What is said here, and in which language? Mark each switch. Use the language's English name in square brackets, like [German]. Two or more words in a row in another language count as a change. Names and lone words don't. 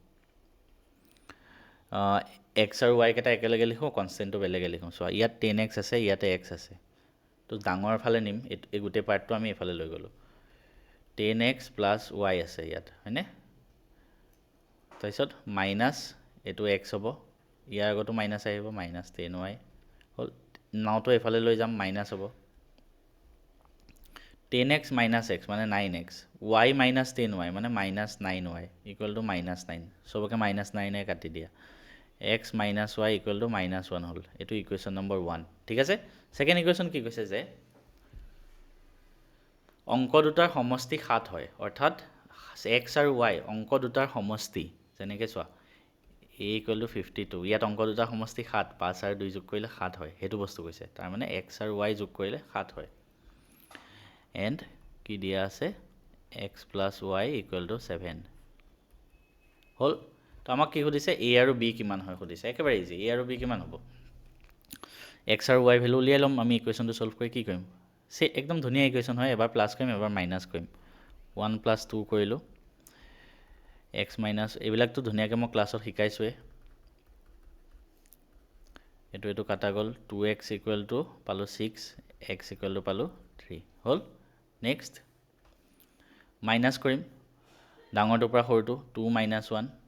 [Assamese] x আৰু y কেইটা একেলগে লিখোঁ কনষ্টেণ্টটো বেলেগে লিখোঁ চ' ইয়াত 10x আছে ইয়াতে x আছে তো ডাঙৰ ফালে নিম এই গোটেই পাৰ্টটো আমি এফালে লৈ গ'লোঁ 10x প্লাছ y আছে ইয়াত হয়নে তাৰপিছত মাইনাছ এইটো x হ'ব ইয়াৰ আগতো মাইনাছ আহিব মাইনাছ 10y হ'ল নাওটো এফালে লৈ যাম মাইনাছ হ'ব [English] 10x minus x [Assamese] মানে 9x [English] y minus 10y [Assamese] মানে [English] minus 9y equal to minus 9 [Assamese] সবকে [English] minus 9 [Assamese] কাটি দিয়া [English] x minus y equal to minus 1 [Assamese] হ'ল এইটো ইকুৱেশ্যন নম্বৰ 1 ঠিক আছে [English] second equation [Assamese] কি কৈছে যে অংক দুটাৰ সমষ্টি 7 হয় অৰ্থাৎ x আৰু y অংক দুটাৰ সমষ্টি যেনেকৈ চোৱা [English] a equal to 52 [Assamese] ইয়াত অংক দুটাৰ সমষ্টি 7 5 আৰু 2 যোগ কৰিলে 7 হয় সেইটো বস্তু কৈছে তাৰ মানে x আৰু y যোগ কৰিলে 7 হয় and কি দিয়া আছে [English] x plus y equal to 7 [Assamese] হল তো আমাক কি সুধিছে a আৰু b কিমান হয় সুধিছে একেবাৰে ইজি a আৰু b কিমান হ'ব x আৰু y ভ্যালু উলিয়াই লম আমি ইকুৱেশ্যনটো সলভ কৰি কি কৰিম সে একদম ধুনীয়া ইকুৱেশ্যন হয় এবাৰ প্লাস কৰিম এবাৰ মাইনাস কৰিম 1 + 2 কৰিলো x - এইবিলাকটো ধুনীয়াকৈ মই ক্লাছত শিকাইছোৱে এটো কাটা গল 2x = পালো 6 x = পালো 3 হল নেক্সট মাইনাস কৰিম ডাঙৰটোৰ পৰা সৰুটো 2 - 1